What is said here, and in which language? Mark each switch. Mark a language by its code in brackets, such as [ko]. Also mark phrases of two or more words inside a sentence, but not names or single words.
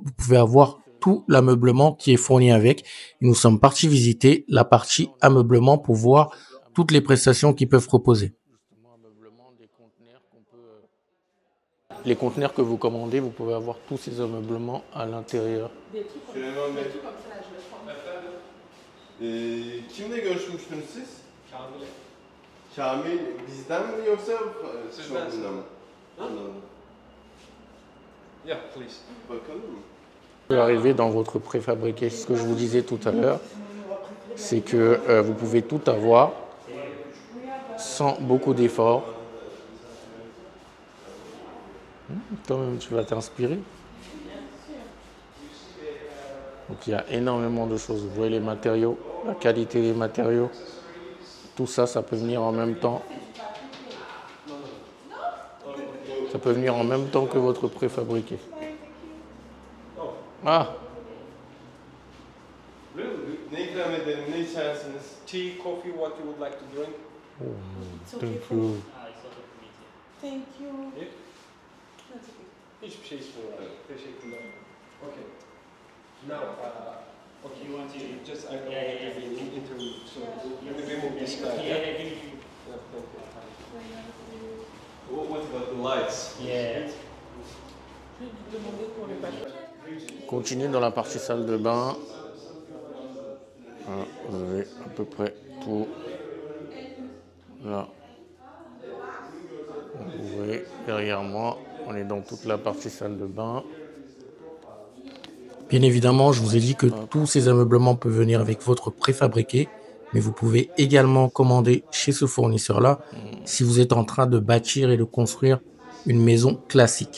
[fr] Vous pouvez avoir tout l'ameublement qui est fourni avec. Et nous sommes partis visiter la partie ameublement pour voir toutes les prestations qu'ils peuvent proposer. Les conteneurs que vous commandez, vous pouvez avoir tous ces ameublements à l'intérieur. [tr] Kimle görüşmüştünüz siz? Kamil bizden mi yoksa şobrundan mı? Anladım. [en] Yeah, please. [tr] Bakalım mı? [fr] Vous pouvez arriver dans votre préfabriqué. Ce que je vous disais tout à l'heure, c'est que vous pouvez tout avoir sans beaucoup d'efforts. Toi-même, tu vas t'inspirer. Donc il y a énormément de choses. Vous voyez les matériaux, la qualité des matériaux. Tout ça, ça peut venir en même temps. Ça peut venir en même temps que votre préfabriqué. Ah! [tr] Ne ikram edelim, ne içersiniz? [en] Tea, coffee, what you would like to drink? Oh, thank you. Thank you. [tr] Hiçbir şey istemiyorum. Teşekkürler. [en] Okay. Now, okay. You want to Just I don't Yeah, want yeah, to yeah. be in interview, so let me remove this guy. Yeah, give me. Yeah, thank you. What about the lights? Yeah. [fr] Continue dans la partie salle de bain. Vous avez à peu près tout. Là. Vous voyez derrière moi, on est dans toute la partie salle de bain. Bien évidemment, je vous ai dit que tous ces ameublements peuvent venir avec votre préfabriqué, mais vous pouvez également commander chez ce fournisseur-là si vous êtes en train de bâtir et de construire une maison classique.